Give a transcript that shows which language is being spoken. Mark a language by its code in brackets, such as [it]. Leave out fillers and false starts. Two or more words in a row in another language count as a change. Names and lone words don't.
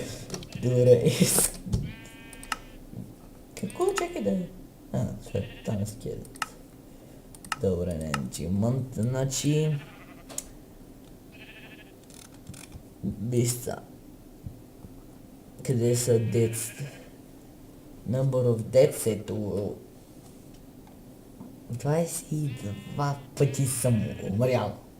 [bg] Добре, какво чакай да е? Там е скелет. Добре, не, achievement, значи... Вижте. Къде са деците? [en] Number of deaths, [bg] ето... 22 пъти съм умрял.